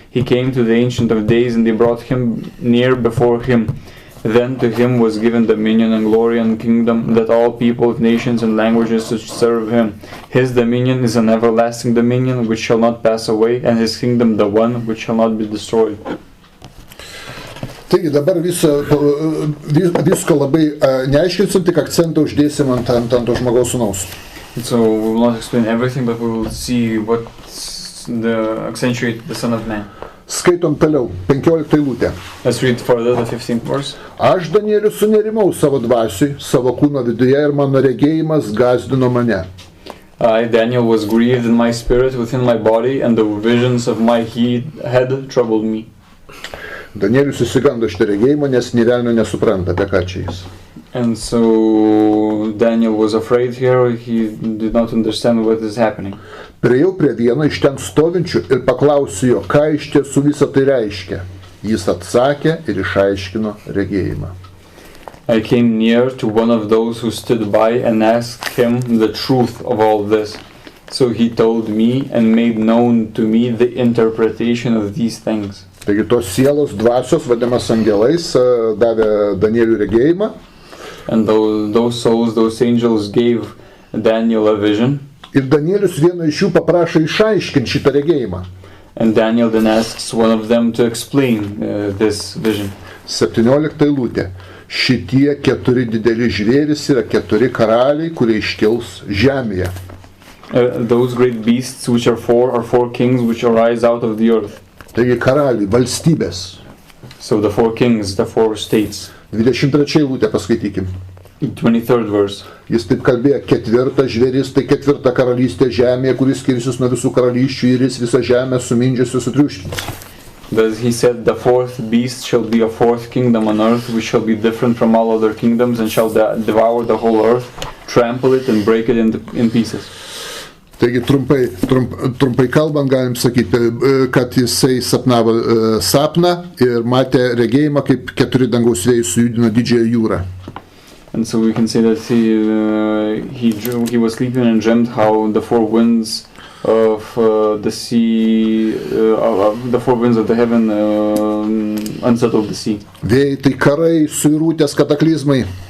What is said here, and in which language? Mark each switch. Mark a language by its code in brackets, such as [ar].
[en] He came to the Ancient of Days, and they brought him near before him. Then to him was given dominion and glory and kingdom, that all people, nations, and languages should serve him. His dominion is an everlasting dominion which shall not pass away, and his kingdom the one which shall not be destroyed. [lt] Taigi dabar visko labai neaiškinsim, tik akcentą uždėsim ant to žmogaus sūnaus. [en] So we will not explain everything, but we will see what accentuate the Son of Man. [lt] Skaitom toliau, 15 eilutė. [en] Let's read further the 15th verse. [lt] Aš, Danielius, sunerimau savo dvasiui, savo kūno viduje, ir mano regėjimas gąsdino mane. [en] I, Daniel, was grieved in my spirit within my body, and the visions of my head troubled me. [lt] Danielius įsigando šitą regėjimą, nes nė velnio nesupranta, apie ką čia jis. [en] And so Daniel was afraid here, he did not understand what is happening. [lt] Priėjau prie vieno iš ten stovinčių ir paklausiu jo, ką iš tiesų visą tai reiškia. Jis atsakė ir išaiškino regėjimą. [en] I came near to one of those who stood by and asked him the truth of all this. So he told me and made known to me the interpretation of these things. [lt] Taigi tos sielos dvasios, vadinamas angelais, davė Danieliui regėjimą. [en] And those souls, those angels gave Daniel a vision. [lt] Ir Danielius vieno iš jų paprašo išaiškinti šitą regėjimą. [en] And Daniel then asks one of them to explain this vision. [lt] 17 eilutė. Šitie 4 dideli žvėrys yra 4 karaliai, kurie iškils žemėje. [en] Those great beasts which are four kings which arise out of the earth. [lt] Taigi karaliai, valstybės. [en] So the 4 kings, the 4 states. [lt] 23 eilutė paskaitykim. [en] 23rd verse. [lt] Jis taip kalbėjo, 4 žvėris, tai 4 karalystė žemėje, kuris skirsis nuo visų karalysčių ir jis visą žemę sumindžius ir sutriuškins. [en] Thus he said, the 4th beast shall be a 4th kingdom on earth, which shall be different from all other kingdoms, and shall devour the whole earth, trample it and break it in pieces. [lt] Taigi trumpai kalbant galim sakyti, kad jisai sapnavo sapną ir matė regėjimą, kaip 4 dangaus vėjai sujudino didžiąją jūrą. [en] And so we can say that he was sleeping and dreamt how the 4 winds of the sea, the 4 winds of the heaven unsettled the sea. [lt] Vėjai tai karai, suirutės, kataklizmai.